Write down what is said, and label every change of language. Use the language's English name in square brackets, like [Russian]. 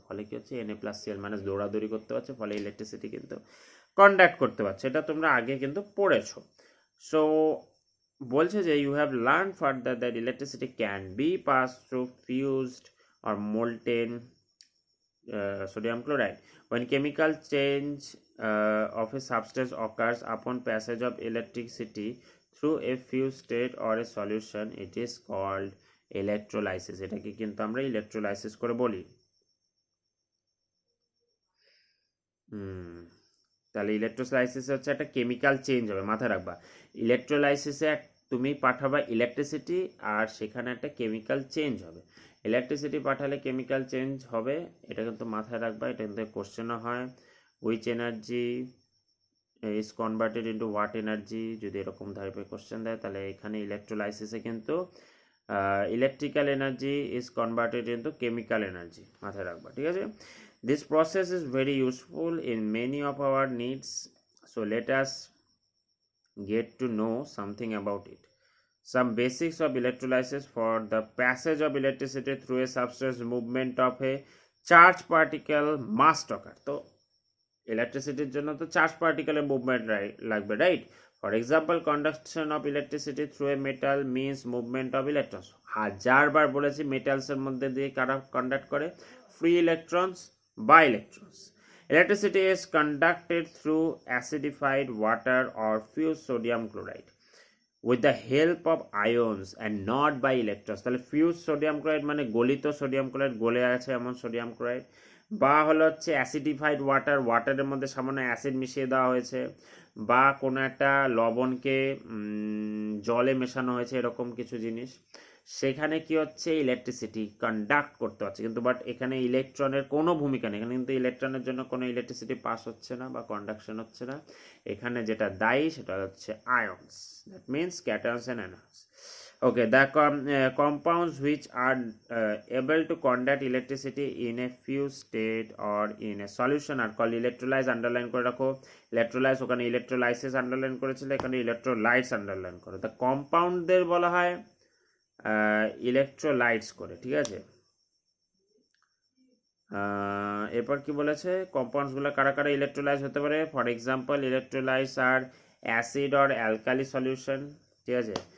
[Bangla] ফলে কি হচ্ছে, Na প্লাস Cl মাইনাস দৌড়াদৌড়ি করতে পারছে, ফলে ইলেকট্রিসিটি কিন্তু কন্ডাক্ট করতে পারছে। এটা তোমরা আগে কিন্তু পড়েছো। সো বলছে যে [English] You have learn further that electricity can be pass through fused or molten sodium chloride. When chemical change of a substance occurs upon passage of electricity through a fused state or a solution, it is called electrolysis. [Bangla] এটাকে কিন্তু আমরা electrolysis করে বলি। তাহলে electrolysis হচ্ছে একটা chemical change হবে, মাথায় রাখবা। ইলেকট্রোলাইসিসে তুমি পাঠাবা ইলেকট্রিসিটি আর সেখানে একটা কেমিক্যাল চেঞ্জ হবে। ইলেকট্রিসিটি পাঠালে কেমিক্যাল চেঞ্জ হবে, এটা কিন্তু মাথায় রাখবা। এটা কিন্তু কোশ্চেনও হয়, [English] which energy is converted into what energy, [Bangla] যদি এরকম টাইপের কোশ্চেন দেয় তাহলে এখানে ইলেকট্রোলাইসিসে কিন্তু [English] electrical energy is converted into chemical energy, [Bangla] মাথায় রাখবা, ঠিক আছে? [English] This process is very useful in many of our needs, so let us get to know something about it. Some basics of electrolysis: for the passage of electricity through a substance, movement of a charged particle must occur. [Bangla] তো ইলেকট্রিসিটির জন্য তো charge পার্টিকেলের movement লাগবে, right? [English] For example, conduction of electricity through a metal means movement of electrons. [Bangla] হাজারবার বলেছি মেটালসের মধ্যে দিয়ে কারা কন্ডাক্ট করে? ফ্রি ইলেকট্রনস বা electrons. [English] Electricity is conducted through acidified water or fused sodium chloride with the help of ions and not by electrons. [Bangla] তাহলে fused sodium chloride মানে গলিত সোডিয়াম ক্লোরাইড, গলে আছে এমন সোডিয়াম ক্লোরাইড, বা হলো হচ্ছে অ্যাসিডিফাইড ওয়াটার, ওয়াটারের মধ্যে সামান্য অ্যাসিড মিশিয়ে দেওয়া হয়েছে, বা কোনো একটা লবণকে জলে মেশানো হয়েছে, এরকম কিছু জিনিস। সেখানে কি হচ্ছে, ইলেকট্রিসিটি কন্ডাক্ট করতে হচ্ছে, কিন্তু বাট এখানে ইলেকট্রনের কোনো ভূমিকা নেই। এখানে কিন্তু ইলেকট্রনের জন্য কোনো ইলেকট্রিসিটি পাস হচ্ছে না বা কন্ডাকশন হচ্ছে না। এখানে যেটা দায়ী সেটা হচ্ছে আয়ন্স, [English] That means cations and anions. Okay, the compounds which are able to conduct electricity in a fused state or in a solution are called electrolytes. [Bangla] Underline করে রাখো, electrolytes, ওখানে electrolysis underline করেছিল, এখানে electrolytes underline করো। The compoundদের বলা হয় ইলেকট্রোলাইটস করে, ঠিক আছে। এরপর কি বলেছে, কম্পাউন্ডসগুলো কারা কারা ইলেকট্রোলাইজ হতে পারে। [English] for example electrolyse are acid or alkali solution, [Bangla] ঠিক আছে।